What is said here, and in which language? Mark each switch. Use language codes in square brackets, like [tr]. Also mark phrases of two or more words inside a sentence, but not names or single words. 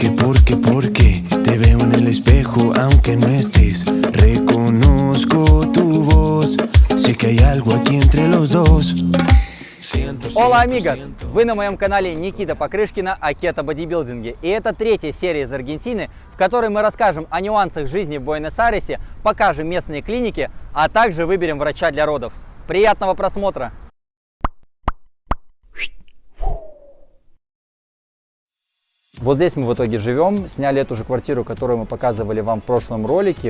[es] Porque te veo en el espejo aunque no estés. Reconozco tu voz. Sé que hay algo aquí entre los dos. Hola, амигос! [ru] Вы на моем канале Никита Покрышкина о кето-бодибилдинге. И это третья серия из Аргентины, в которой мы расскажем о нюансах жизни в Буэнос-Айресе, покажем местные клиники, а также выберем врача для родов. Приятного просмотра! Вот здесь мы в итоге живем, сняли эту же квартиру, которую мы показывали вам в прошлом ролике.